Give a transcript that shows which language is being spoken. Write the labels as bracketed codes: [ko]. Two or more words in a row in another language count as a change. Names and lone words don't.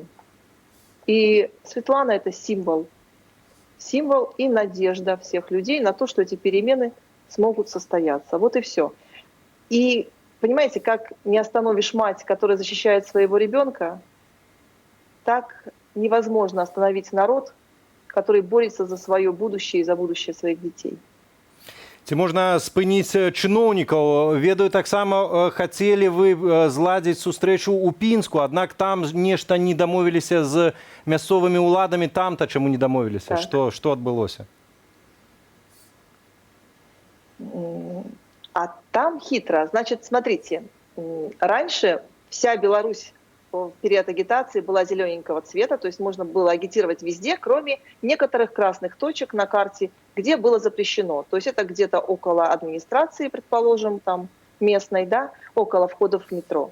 [ru] И Светлана — это символ и надежда всех людей на то, что эти перемены смогут состояться. Вот и все. И понимаете, как не остановишь мать, которая защищает своего ребенка, так невозможно остановить народ, который борется за свое будущее и за будущее своих детей. [be] Ці можна спыніць чыноўнікаў? Ведаю, таксама хацелі вы зладзіць сустрэчу ў Пінску, аднак там нешта не дамовіліся з мясцовымі ўладамі. Там-то чаму не дамовіліся? Так. Што адбылося? [ru] А там хитро. Значит, смотрите, раньше вся Беларусь в период агитации была зелененького цвета, то есть можно было агитировать везде, кроме некоторых красных точек на карте, где было запрещено. То есть это где-то около администрации, предположим, там местной, да, около входов в метро.